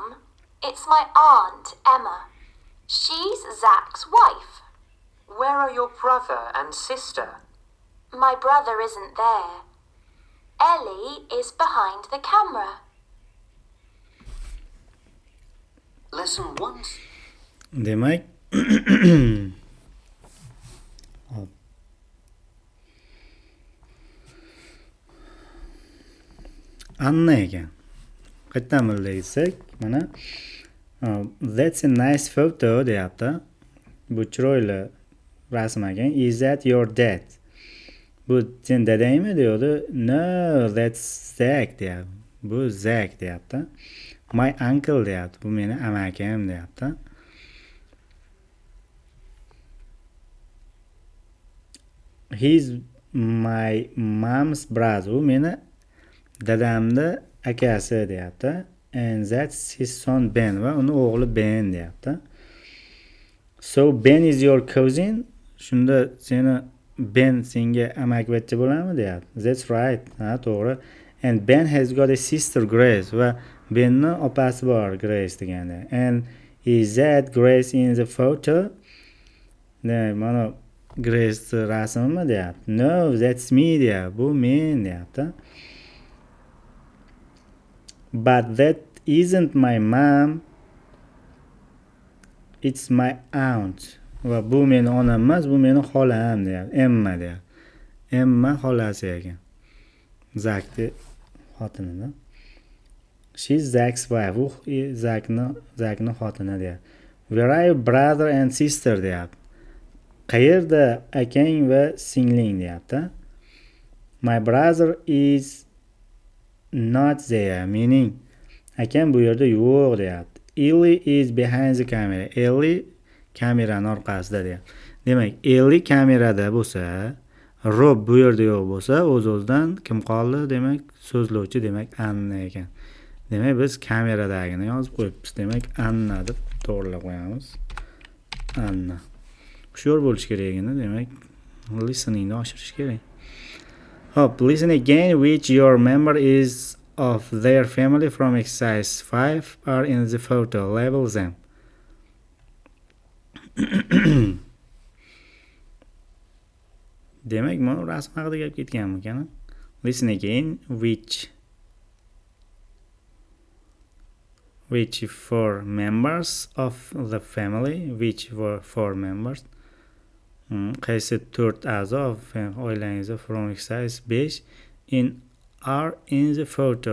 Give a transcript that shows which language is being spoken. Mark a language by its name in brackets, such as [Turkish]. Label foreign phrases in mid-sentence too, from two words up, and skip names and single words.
[English] It's my aunt, Emma. She's Zach's wife. Where are your brother and sister? My brother isn't there. Ellie is behind the camera. Lesson 1. [Uzbek] Demak, Anna ekan. Qayerdan bildik desak, mana [English] that's a nice photo [Uzbek] deyapti. Bu chiroyli rasm ekan. [English] Is that your dad? [Uzbek] Bu sen dadangmi deydi. [English] No, that's Zach deyapti. [Uzbek] Bu Zach deyapti. [English] My uncle deyapti. [Uzbek] Bu meni amakim deyapti. [English] He's my mom's brother. [Uzbek] Bu meni dadamni akasi deyapti. [English] And that's his son Ben [Uzbek] va uni o'g'li Ben deyapti. [English] So Ben is your cousin? [Uzbek] Shunda seni Ben senga amakivachcha bo'ladimi deyapti. [English] That's right. [Uzbek] Ha, to'g'ri. [English] And Ben has got a sister Grace [Uzbek] va Benni opasi bor Grace deganda. [English] And is that Grace in the photo? [Uzbek] Mana Grace rasmimi deyapti. [English] No, that's me [Uzbek] deyapti. Bu men deyapti. [English] But that isn't my mom. It's my aunt. [Uzbek] Va bu meni onam emas, bu meni xolam deyapti. Emma deyapti. Emma xolasi ekan. Zakni xotinida. [English] She's Zach's wife. [Uzbek] U Zachni xotini deyapti. [English] Where are your brother and sister deyapti. [Uzbek] Qayerda akang va singling deyapti. [English] My brother is not there. [Uzbek] Meaning akam bu yerda yo'q deyapti. Ellie is behind the camera. Ellie kameraning orqasida deyapti. Demak, Ellie kamerada bo'lsa, Rob bu yerda yo'q bo'lsa, o'z-o'zidan kim qoldi? Demak, so'zlovchi demak Anna ekan. Demak, biz kameradagini yozib qo'yibmiz. Demak, Anna deb to'g'rilab qo'yamiz. Anna. Hushyor bo'lish kerak endi, demak, listeningni oshirish kerak. Hop, [English] listen again which your member is of their family from exercise 5 are in the photo. Label them. [Uzbek] Demak, mana rasm haqida gap ketgan ekan. [English] Listen again which four members of the family, which were four members, [Uzbek] qaysi 4 a'zo oilangizda [English] from exercise 5 are in the photo.